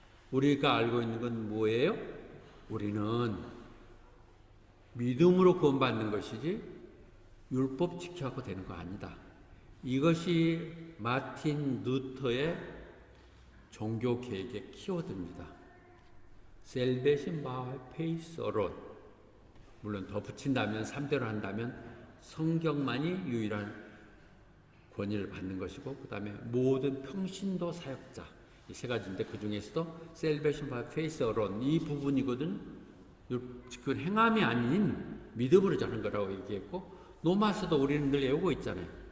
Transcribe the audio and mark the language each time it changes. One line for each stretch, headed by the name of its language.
Korean: 우리가 알고 있는 건 뭐예요? 우리는 믿음으로 구원받는 것이지 율법 지켜갖고 되는 거 아니다. 이것이 마틴 루터의 종교 개혁의 키워드입니다.
English: Salvation by faith alone.
Korean: 물론 더 붙인다면 3대로 한다면 성경만이 유일한 권위를 받는 것이고 그 다음에 모든 평신도 사역자 이 세 가지인데 그 중에서도
English: Salvation by faith alone
Korean: 이 부분이거든. 그 행함이 아닌 믿음으로 자는 거라고 얘기했고 로마서도 우리는 늘 외우고 있잖아요.